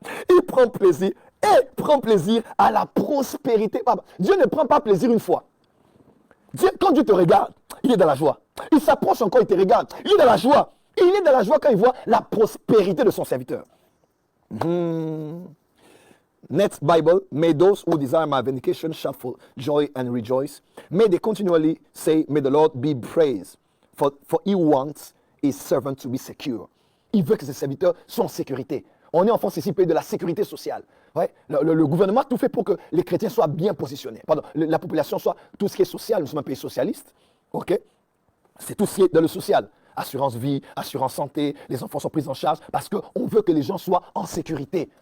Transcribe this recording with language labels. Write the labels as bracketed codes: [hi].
[fr] Il prend plaisir et prend plaisir à la prospérité. Dieu ne prend pas plaisir une fois. Dieu, quand Dieu te regarde, il est dans la joie. Il s'approche encore, il te regarde. Il est dans la joie. Il est dans la joie quand il voit la prospérité de son serviteur. [en] Next Bible, may those who desire my vindication shout for joy and rejoice. May they continually say, may the Lord be praised. For he wants his servant to be secure. [fr] Il veut que ses serviteurs soient en sécurité. On est en France ici, pays de la sécurité sociale. Ouais, le gouvernement a tout fait pour que les chrétiens soient bien positionnés. Pardon, la population soit tout ce qui est social. Nous sommes un pays socialiste. Ok, c'est tout ce qui est dans le social. Assurance vie, assurance santé, les enfants sont pris en charge parce qu'on veut que les gens soient en sécurité.